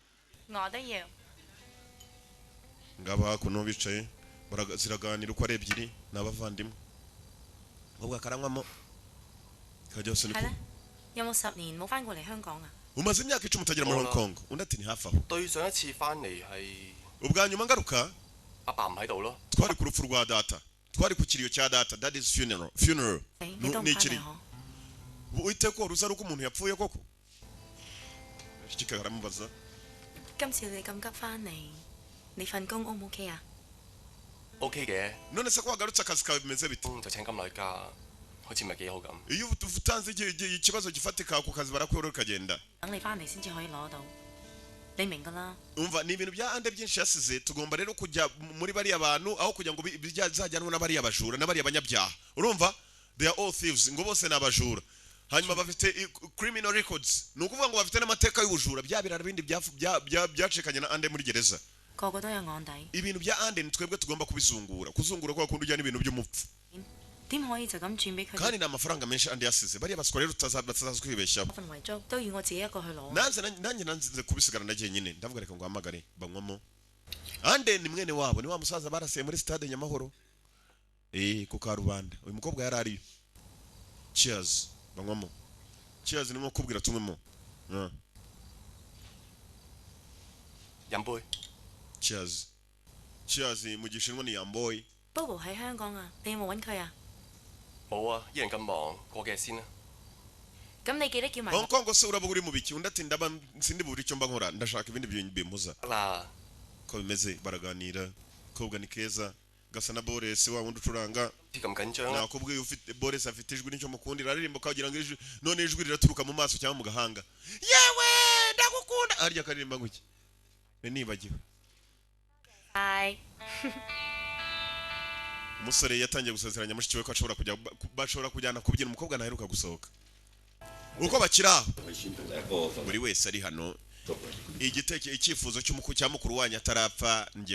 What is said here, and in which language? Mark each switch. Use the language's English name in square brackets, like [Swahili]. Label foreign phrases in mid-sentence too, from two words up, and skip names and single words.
[Kinyarwanda] ngaba hakuno bicaye ziraganira uko ari ebyiri n'abavandimwe ubwo akaranywamo kajyose niko umaze imyaka 10 utagera muri Hong Kong undi ati ni hafi aho [Cantonese] 對上一次翻嚟係 [Kinyarwanda] ubwa nyuma ngaruka [Cantonese] 阿爸唔喺度咯。 [Kinyarwanda] twari ku rupfu rwa data twari ku kiriyo cya data [English] that is funeral [Kinyarwanda] ni kiri uite ko ruza ruko umuntu yapfuye koko kikagara mubaza [Cantonese] 今次你咁急翻嚟，你份工 O 唔 OK 啊？ OK 嘅， [Kinyarwanda] none se ko wagarutse akazi kawe bimeze bite [Cantonese] 就請金女假，好似唔係幾好咁。 [Kinyarwanda] iyo utanze ikibazo gifatika ku kazi barakwereka kagenda [Cantonese] 等你翻嚟先至可以攞到，你明㗎啦。 [Kinyarwanda] umva ni ibintu bya ande byinshi yasize tugomba rero kujya muri bari abantu aho kujya ngo bizajyanwe n'abari abajura n'abari abanyabyaha urumva [English] they are all thieves [Kinyarwanda] ngo bose nabajura hanyuma bafite [English] criminal records [Kinyarwanda] nukuvuga ngo bafite n'amateka y'ubujura byabirara bindi byacekanye na ande muri gereza [Cantonese] 個個都有案底， [Kinyarwanda] ibintu bya ande twebwe tugomba kubizungura kuzungura kwa kundi ujyana ibintu by'umupfu [Cantonese] 點可以就咁轉俾佢？ [Kinyarwanda] kandi na amafaranga menshi ande yasize bari abaswa rero tutazazkwibeshyaho [Cantonese] 份遺囑都要我自己一個去攞。 [Kinyarwanda] nanjye nanze kubisigara nagiye nyine ndavuga reka ngo hamagare banywamo ande ni mwene wabo ni wa musaza baraseye muri stade Nyamahoro ku Karubanda uyu mukobwa yari ariyo cheers banywamo cheers ni nko kubwira tumwemo [Cantonese] 飲杯。 [Kinyarwanda] cheers mu gishinwa ni yamboy [Cantonese] Bobo 喺香港啊，你有冇揾佢啊？冇啊，依人咁忙，過幾日先啦。咁你記得叫埋 [Kinyarwanda] Hong Kong se uraba uri mu biki undi ati ndaba sindi buri cyo mba nkora ndashaka ibindi bimpuza [Cantonese] 得啦， [Kinyarwanda] ko bimeze baraganira kobwa ni keza gasa na Boris wa wundi ucuranga [Cantonese] 啲咁緊張啦。 [Kinyarwanda] nakubwiye ufite Boris afite ijwi nicyo mukundira aririmba kagira ngo ijwi none ijwi riraturuka mu maso cyangwa mu gahanga yewe ndagukunda arya karirimba nguki nibagiwe [English] Bye. [Kinyarwanda] umusore yatangiye gusezeranya mushiki we ko bashobora kujyana kubyina umukobwa naheruka gusohoka uko bakira buri wese ari hano icyifuzo cya mukuru wanyu atarapfa ngiye